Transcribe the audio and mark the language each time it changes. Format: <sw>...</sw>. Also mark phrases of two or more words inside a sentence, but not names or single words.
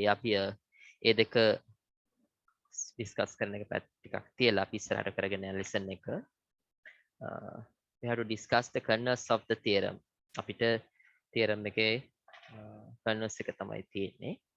<si>අපි ඒ දෙක ඩිස්කස් කරන එක ටිකක් තියලා අපි ඉස්සරහට කරගෙන යන ලෙසන් එක.</si> <en>We have to discuss the converse of the theorem.</en> <si>අපිට theorem එකේ converse එක තමයි තියෙන්නේ.</si>